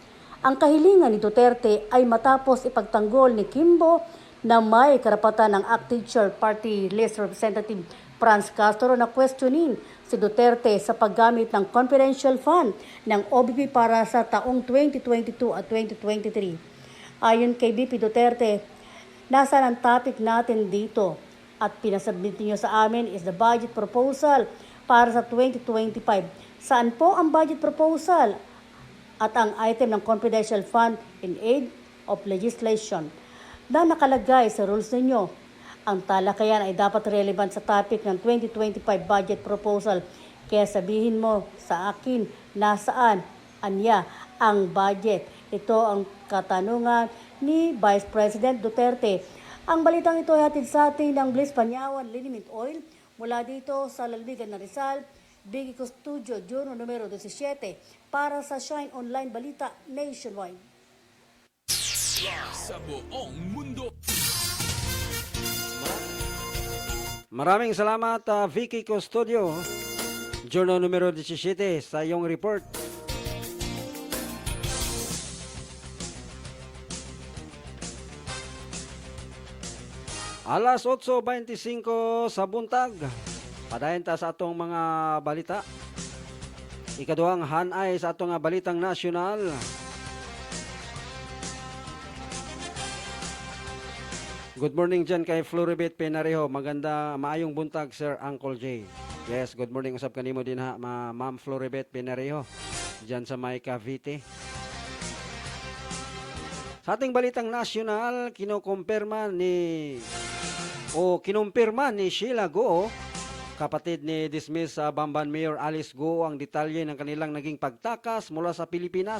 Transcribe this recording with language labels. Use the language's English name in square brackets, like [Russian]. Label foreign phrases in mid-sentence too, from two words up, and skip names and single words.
[Filipino] Ang kahilingan ni Duterte ay matapos ipagtanggol ni Kimbo na may karapatan ng Active Chair Party List Representative Franz Castro na questionin si Duterte sa paggamit ng confidential fund ng OBP para sa taong 2022 at 2023. Ayon kay BP Duterte, nasaan ang topic natin dito at pinasubmit niyo sa amin [English] is the budget proposal [Filipino] para sa 2025. Saan po ang [English] budget proposal? [Filipino] At ang item ng confidential fund [English] in aid of legislation [Filipino] na nakalagay sa rules ninyo. Ang talakayan ay dapat relevant sa topic ng 2025 [English] budget proposal. [Filipino] Kaya sabihin mo sa akin nasaan, anya, ang budget. Ito ang katanungan ni Vice President Duterte. Ang balitang ito ay hatid sa atin ng Bliss Panyawan Liniment Oil mula dito sa Lalbigan na Rizal, Vicky Custodio, Journal numero 17, para sa Shine Online Balita Nationwide. Sa buong mundo. Maraming salamat, Vicky Custodio, Journal numero 17, sa iyong report. [Cebuano] Alas 8:25 sa buntag. Padayon ta sa atong mga balita. Ikaduhang hanay sa atong balitang nasyonal. [English] Good morning [Filipino] dyan kay Floribet Penareho. [Cebuano] Maayong buntag, Sir Uncle J. [English] Yes, good morning. [Cebuano] Usap kanimo din ha, Ma'am Floribet Penareho. [Filipino] Dyan sa may Cavite. Sa ating balitang nasyonal, kinumpirma ni Sheila Guo, kapatid ni dismiss Bamban Mayor Alice Guo, ang detalye ng kanilang naging pagtakas mula sa Pilipinas.